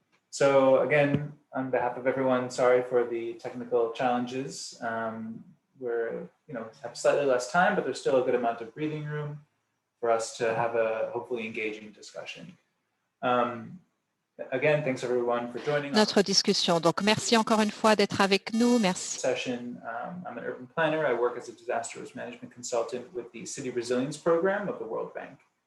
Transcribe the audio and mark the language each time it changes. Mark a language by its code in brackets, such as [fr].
[en] So again, on behalf of everyone, sorry for the technical challenges. We're, have slightly less time, but there's still a good amount of breathing room for us to have a hopefully engaging discussion. Again, thanks everyone for joining [fr] notre discussion. Donc, merci encore une fois d'être avec nous. Merci. [en] Session. I'm an urban planner. I work as a disaster risk management consultant with the City Resilience Program of the World Bank.